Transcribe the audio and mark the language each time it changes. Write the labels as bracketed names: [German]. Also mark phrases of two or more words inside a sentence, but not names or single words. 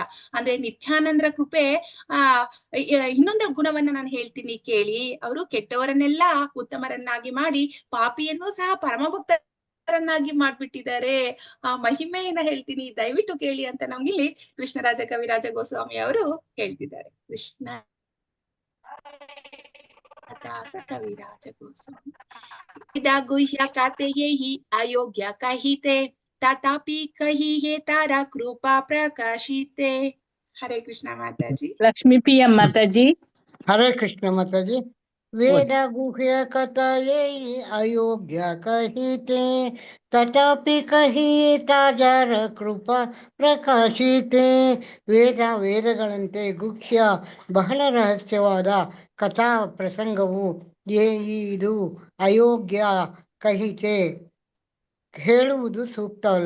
[Kannada] ಅಂದ್ರೆ ನಿತ್ಯಾನಂದರ ಕೃಪೆ ಇನ್ನೊಂದು ಗುಣವನ್ನ ನಾನು ಹೇಳ್ತೀನಿ ಕೇಳಿ. ಅವರು ಕೆಟ್ಟವರನ್ನೆಲ್ಲ ಉತ್ತಮರನ್ನಾಗಿ ಮಾಡಿ ಪಾಪಿಯನ್ನು ಸಹ ಪರಮಭಕ್ತರನ್ನಾಗಿ ಮಾಡ್ಬಿಟ್ಟಿದ್ದಾರೆ. ಆ ಮಹಿಮೆಯನ್ನ ಹೇಳ್ತೀನಿ, ದಯವಿಟ್ಟು ಕೇಳಿ ಅಂತ ನಮ್ಗೆ ಇಲ್ಲಿ ಕೃಷ್ಣರಾಜ ಕವಿರಾಜ ಗೋಸ್ವಾಮಿ ಅವರು ಹೇಳ್ತಿದ್ದಾರೆ. ಕೃಷ್ಣ दास कविराज गोस्वामी. [Bangla] গুহ্য কহতে হী অযোগ্য কহিতে তথাপি কহী হৈ তারা কৃপা প্রকাশিতে. [Hindi] हरे कृष्ण माताजी. लक्ष्मी PM माताजी. हरे कृष्ण माताजी. [Bangla] বেদ গুহ্য কথযে অযোগ্য কহিতে তথাপি কহিএ তাজার কৃপা প্রকাশিতে. [Kannada] ವೇದಗಳಂತೆ ಗುಹ್ಯ ಬಹಳ ರಹಸ್ಯವಾದ ಕಥಾ ಪ್ರಸಂಗವು ಇದು [Bangla] অযোগ্য কহিতে [Kannada] ಹೇಳುವುದು ಸೂಕ್ತವಲ್ಲ.